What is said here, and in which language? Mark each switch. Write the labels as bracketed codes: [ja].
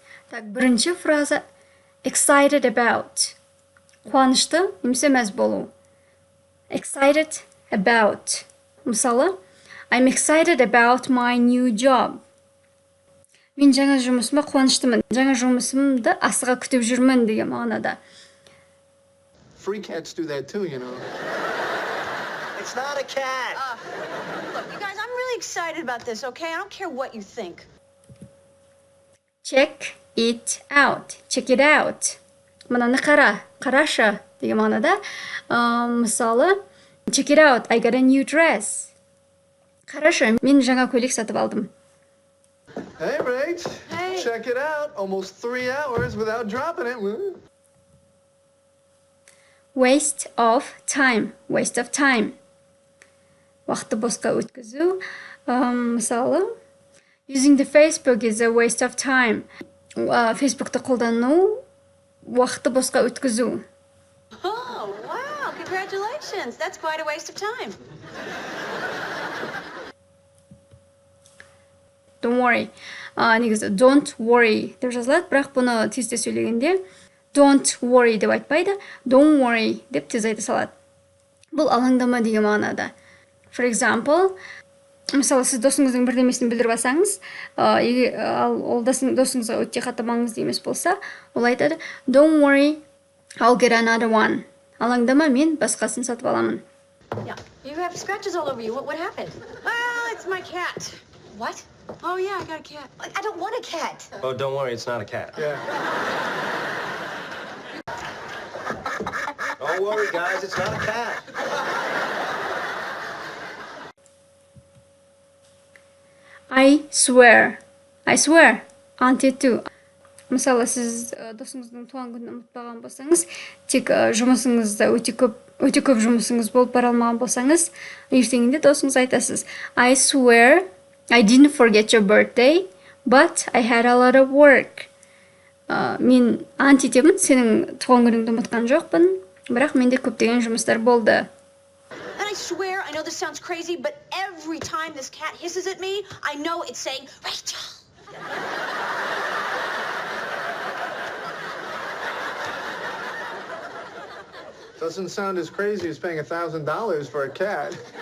[kk] Так, бірінші фраза [en] excited about. [kk] Қуанышты немесе мәз болу. [en] Excited about. [kk] Мысалы, [en] I'm excited about my new job. [kk] Мен жаңа жұмысыма қуаныштымын. Жаңа жұмысымды асыға күтіп жүрмін деген мағынада. [en] Free cats do that too, you know. It's not a cat. Look, you guys, I'm really excited about this, okay? I don't care what you think. Check it out. Check it out. [kk] Мынаны қарашы деген мағынада. Мысалы, [en] check it out. I got a new dress. [kk] Қарашы, мен жаңа көйлек сатып алдым. [en] Hey, Rach. Hey. Check it out. Almost 3 hours without dropping it. Waste of time. Waste of time. [kk] Уақытты босқа өткізу. Мысалы, [en] using the Facebook is a waste of time. [kk] Facebook'ты қолдану уақытты босқа өткізу. [en] Oh, wow, congratulations. That's quite a waste of time. Don't worry. [kk] Негізі [en] don't worry [kk] деп жазылады, бірақ бұны тезде сөйлегенде don't worry деп айтпайды, don't worry деп тез айта салады. Бұл алаңдама деген мағынада. [en] For example, [kk] мысалы, сіз досыңыздың бірдемесін білдіріп алсаңыз, ол досыңызға өте қатты маңызды емес болса, ол айтады, [en] don't worry, I'll get another one. [kk] Алаңдама, мен басқасын сатып аламын. [en] Yeah, you have scratches all over you. What happened? Well, it's my cat. What? Oh, yeah, I got a cat. I don't want a cat. Oh, don't worry, it's not a cat. Yeah. Don't worry, guys, it's not a cat. I swear. Ante to. [kk] Мысалы, сіз досыңыздың туған күнін ұмытпаған болсаңыз, тек жұмысыңызда өте көп жұмысыңыз болып бара алмаған болсаңыз, ертеңінде досыңыз айтасыз. [en] I swear I didn't forget your birthday, but I had a lot of work. [kk] Мен ант етемін, сенің туған күніңді ұмытқан жоқпын, бірақ менде көптеген жұмыстар болды. [en] And I swear, I know this sounds crazy, but every time this cat hisses at me, I know it's saying, Rachel. Doesn't sound as crazy as paying $1,000 for a cat.